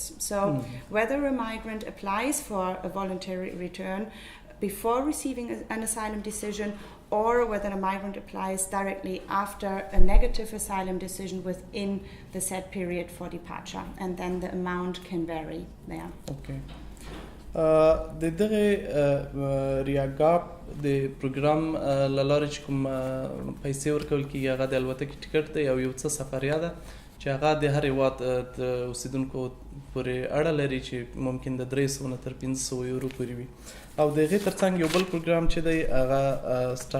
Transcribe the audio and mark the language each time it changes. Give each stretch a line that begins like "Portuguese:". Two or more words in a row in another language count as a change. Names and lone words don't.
English: So whether a migrant applies for a voluntary return before receiving an asylum decision, or whether a migrant applies directly after a negative asylum decision within the set period for departure. And then the amount can vary there. Okay.
Pashto: د دغه ریاګاپ د پروګرام لاره چې کوم پیسې ورکول کیږي هغه د الوتکې ټیکټ دی او یو څه سفریا ده چې هغه د هر هیواد اوسیدونکو پورې اړه لري چې ممکن د 300 نه تر 500 یورو پورې وي او د هغې ترڅنګ یو بل پروګرام چې دی هغه